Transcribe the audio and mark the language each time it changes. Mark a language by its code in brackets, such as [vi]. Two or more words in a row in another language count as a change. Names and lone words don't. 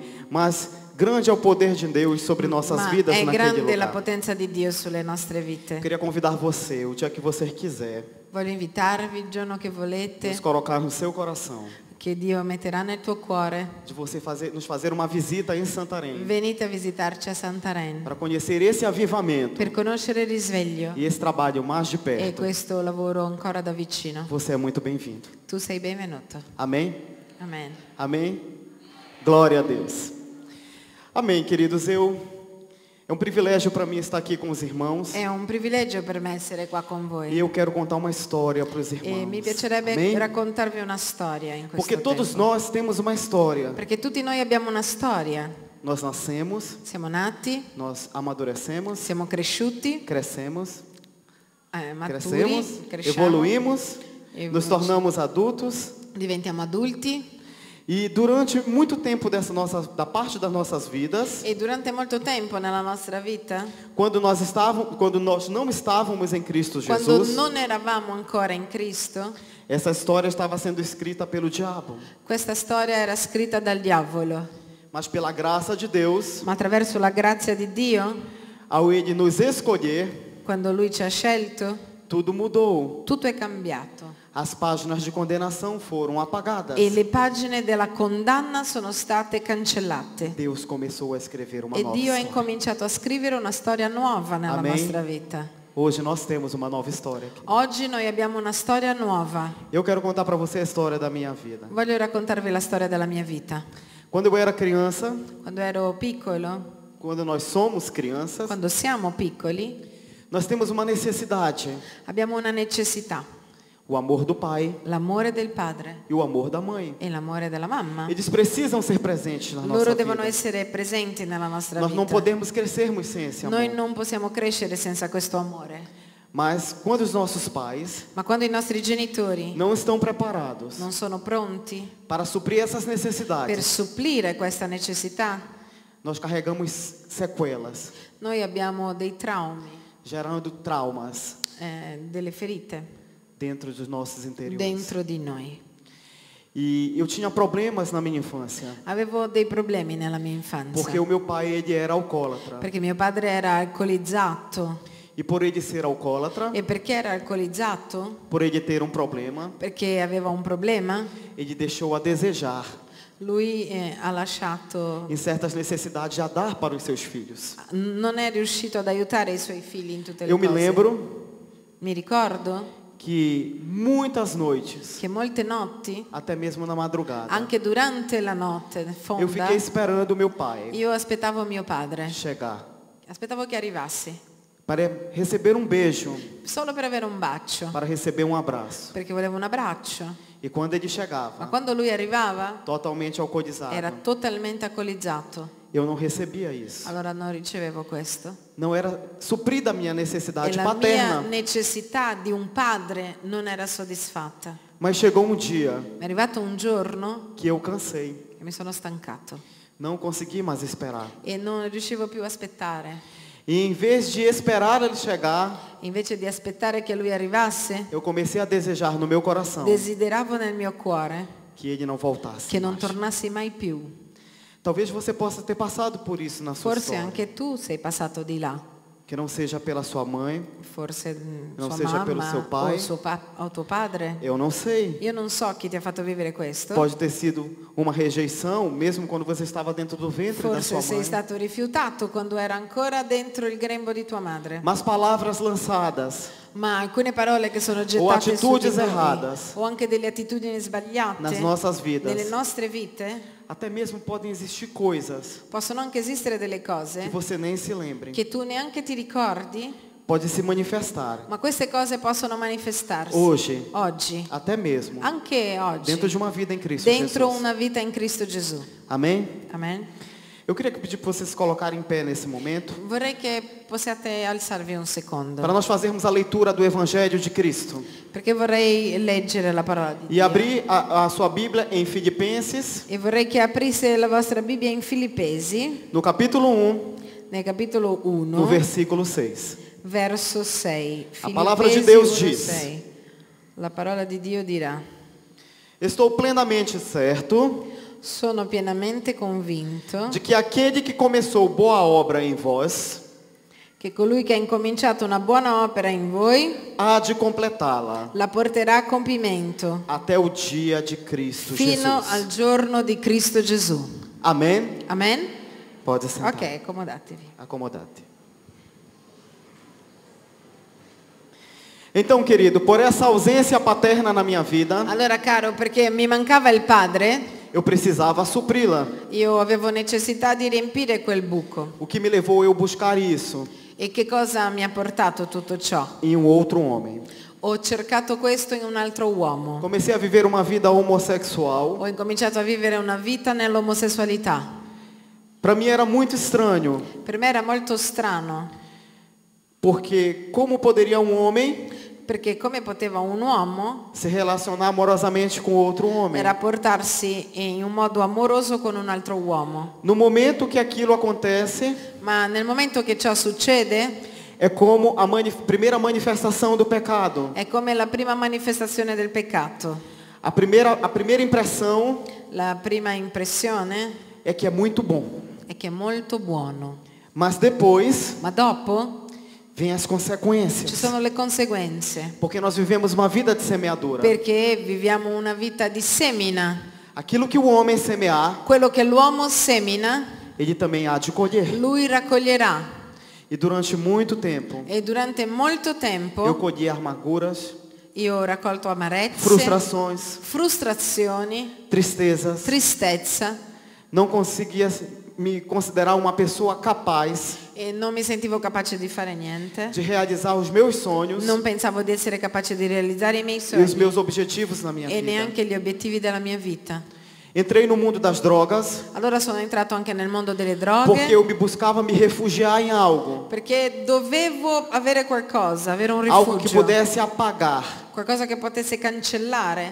[pt] Mas grande é o poder de Deus sobre nossas [it] Ma [pt] vidas [it] è [pt] naquele grande la lugar. [it] potenza di Dio sulle nostre [pt] Eu [it] vite. [pt] queria convidar você, o dia que você quiser, [it] Voglio invitarvi il giorno che [pt] nos [it] volete, [pt] colocar no seu coração, [it] che Dio metterà nel tuo cuore. [pt] de você nos fazer uma visita em Santarém, [it] Venite a visitarci a Santarém [pt] para conhecer esse avivamento [it] per conoscere il risveglio [pt] e esse trabalho mais de [it] e [pt] perto. [it] questo lavoro ancora da vicino. [pt] Você é muito bem-vindo. [it] Tu sei benvenuto. [pt] Amém? [it] Amen. [pt] Amém? Glória a Deus. Amém, queridos. É um privilégio para mim estar aqui com os irmãos. [it] È un privilegio per me essere qua con [pt] E [it] voi. [pt] eu quero contar uma história para os [it] E [pt] irmãos. [it] mi piacerebbe [pt] Amém? [it] raccontarvi una storia in questo [pt] Porque todos [it] tempo. [pt] nós temos uma história. [it] Perché tutti noi abbiamo una storia. [pt] Nós nascemos, [it] Siamo nati, [pt] nós amadurecemos, [it] siamo cresciuti, [pt] crescemos, [it] maturi, cresciamo, [pt] evoluímos, nos [it] evoluci- [pt] tornamos adultos. [it] diventiamo adulti [pt] E durante muito tempo da parte das nossas vidas, [it] e durante molto tempo nella nostra vita, [pt] quando nós não estávamos em Cristo [it] quando [pt] Jesus, [it] non eravamo ancora in Cristo, [pt] essa história estava sendo escrita pelo diabo. [it] questa storia era scritta dal diavolo. [pt] Mas pela graça de Deus, [it] Ma attraverso la grazia di Dio, [pt] ao Ele nos escolher, [it] quando Lui ci ha scelto, [pt] tudo mudou. [it] tutto è cambiato. [pt] As páginas de condenação foram apagadas. [it] E le pagine della condanna sono state cancellate. [pt] Deus começou a escrever uma [it] E [pt] nova [it] Dio ha [pt] história. [it] incominciato a scrivere una storia nuova nella [pt] Amém. [it] nostra vita. [pt] Hoje nós temos uma nova história aqui. [it] Oggi noi abbiamo una storia nuova. [pt] Eu quero contar para você a história da minha vida. [it] Voglio raccontarvi la storia della mia vita. [pt] Quando eu era criança, [it] Quando ero piccolo, [pt] quando nós somos crianças, [it] quando siamo piccoli, [pt] nós temos uma necessidade: [it] abbiamo una necessità, [pt] o amor do pai [it] l'amore del padre [pt] e o amor da mãe. [it] e l'amore della mamma. [pt] Eles precisam ser presentes na nossa [it] Loro devono [pt] vida. [it] essere presenti nella nostra [pt] Nós não [it] vita. [pt] podemos crescermos sem esse amor. [it] Noi non possiamo crescere senza questo amore. [pt] Mas quando os nossos pais [it] Ma quando i nostri genitori [pt] não estão preparados [it] non sono pronti [pt] para suprir essas [it] per [pt] necessidades, [it] supplire questa necessità, [pt] nós carregamos sequelas, [it] noi abbiamo dei traumi, [pt] gerando traumas [it] delle ferite [pt] dentro dos nossos interiores. [it] dentro di noi. [pt] E eu tinha problemas na minha infância, [it] Avevo dei problemi nella mia infanzia, [pt] porque o meu pai ele era alcoólatra. [it] perché mio padre era alcolizzato. [pt] E por ele ser alcoólatra, [it] E perché era alcolizzato? [pt] por ele ter um problema, [it] Perché aveva un problema? [pt] ele deixou a desejar [it] Lui ha lasciato, [pt] em certas necessidades a dar para os seus filhos. [it] non è riuscito ad aiutare i suoi figli in tutte le [pt] Eu me [it] cose. [pt] lembro [it] Mi ricordo [pt] que muitas noites, [it] che molte notti, [pt] até mesmo na madrugada, [it] anche durante la notte [pt] eu [it] fonda, [pt] fiquei esperando meu pai [it] io aspettavo mio padre, [pt] chegar [it] aspettavo che arrivasse, [pt] para receber um beijo, [it] solo per avere un bacio, [pt] para receber um abraço. [it] perché volevo un abbraccio. [pt] E quando ele [it] Ma [pt] chegava, [it] quando lui arrivava [pt] totalmente alcoolizado, [it] era totalmente alcolizzato, [pt] eu não recebia isso. [it] allora non ricevevo questo. [pt] Não era suprida a minha [it] E [pt] necessidade [it] la mia [pt] paterna. [it] necessità di un padre non era soddisfatta. [pt] Mas chegou um dia [it] Mi è arrivato un giorno [pt] que eu cansei, [it] che mi sono stancato [pt] não consegui mais esperar. [it] e non riuscivo più a aspettare. [pt] E em vez de esperar ele chegar, [it] Invece di aspettare che lui arrivasse, [pt] eu comecei a desejar no meu coração [it] desideravo nel mio cuore [pt] que ele não voltasse. [it] che non [pt] mais. [it] tornassi mai più. [pt] Talvez você possa ter passado por isso na sua [it] Forse [pt] história. [it] anche tu sei passato di là. [pt] Que não seja pela sua mãe, [it] Forse Non [pt] sua seja pelo [it] mamma [pt] seu pai. [it] o tuo padre. [pt] eu não sei. [it] Io non so chi ti ha fatto vivere questo. [pt] Pode ter sido uma rejeição, mesmo quando você estava dentro do ventre da [it] Forse [pt] sua [it] sei [pt] mãe. [it] stato rifiutato quando era ancora dentro il grembo di tua madre. [pt] Mas palavras lançadas [it] Ma alcune parole che sono gettate su di [pt] atitudes [it] noi, [pt] erradas [it] o anche delle attitudini sbagliate [pt] nas nossas vidas, [it] nelle nostre vite, [pt] até mesmo podem existir coisas [it] possono anche esistere delle [pt] que [it] cose [pt] você nem se lembre. [it] che tu neanche ti ricordi, [pt] Pode se manifestar [it] ma queste cose possono manifestarsi [pt] hoje, [it] oggi, [pt] até mesmo [it] anche oggi, [pt] dentro de uma vida em Cristo [it] dentro [pt] Jesus. [it] una vita in Cristo Gesù. [pt] Amém? [it] Amen. [pt] Eu queria pedir para vocês se colocarem em pé nesse momento, [it] Vorrei che possiate alzarvi un secondo, [pt] para nós fazermos a leitura do Evangelho de Cristo. [it] perché vorrei leggere la parola di [pt] E [it] Dio. [pt] abrir a sua Bíblia em Filipenses, [it] E vorrei che aprisse la vostra Bibbia in Filippesi, [pt] no capítulo 1, [it] nel capitolo 1, [pt] no versículo 6. [it] verso 6. [pt] A palavra de [it] Filippesi [pt] Deus [it] 1, [pt] diz: [it] 6. La parola di Dio dirà: [pt] Estou plenamente certo [it] sono pienamente convinto [pt] de que aquele que começou boa obra em vós [it] che colui che ha incominciato una buona opera in voi [pt] há de completá-la [it] la porterà a compimento [pt] até o dia de Cristo [it] fino [pt] Jesus. [it] al giorno di Cristo Gesù. [pt] Amém? [it] Amen? [pt] Pode sentar. [it] Ok, accomodatevi. Acomodate. [pt] Então, querido, por essa ausência paterna na minha vida, [it] Allora, caro, perché mi mancava il padre, [pt] eu precisava supri-la. [it] io avevo necessità di riempire quel buco. [pt] O que me levou a eu buscar isso [it] E che cosa mi ha portato tutto ciò? [pt] em um outro homem. [it] Ho cercato questo in un altro uomo. [pt] Comecei a viver uma vida homossexual. [it] Ho incominciato a vivere una vita nell'omosessualità. [pt] Para mim era muito estranho, [it] Per me era molto strano, [pt] porque como poderia um homem [it] perché come poteva un uomo [pt] se relacionar amorosamente com outro homem? [it] rapportarsi in un modo amoroso con un altro uomo. [pt] No momento que aquilo acontece, [it] Ma nel momento che ciò succede, [pt] é como a primeira manifestação do pecado. [it] è come la prima manifestazione del peccato. [pt] A primeira impressão [it] La prima impressione [pt] é que é muito bom, [it] è che è molto buono, [pt] mas depois [it] ma dopo [pt] vem as [it] ci [pt] consequências, [it] sono le conseguenze, [pt] porque nós vivemos uma vida de semeadura. [it] perché viviamo una vita di semina. [pt] Aquilo que o homem semear, [it] Quello che l'uomo semina, [pt] ele também há de colher. [it] lui raccoglierà. [pt] E durante muito tempo, [it] E durante molto [pt] eu [it] tempo [pt] colhi amarguras, [it] io ho raccolto amarezze, [pt] frustrações, [it] frustrazioni, [pt] tristezas. [it] tristezza, [pt] Não conseguia me considerar uma pessoa capaz [it] e non mi sentivo capace di fare niente. [pt] de realizar os meus sonhos [it] Non pensavo di essere capace di realizzare i miei [pt] e os [it] sogni [pt] meus objetivos na minha [it] e [pt] vida. [it] neanche gli obiettivi della mia vita. [pt] Entrei no mundo das drogas [it] Allora sono entrato anche nel mondo delle [pt] porque [it] droghe [pt] eu me buscava me refugiar em algo, [it] perché dovevo avere qualcosa, avere un [pt] algo que [it] rifugio, [pt] pudesse apagar [it] qualcosa che potesse cancellare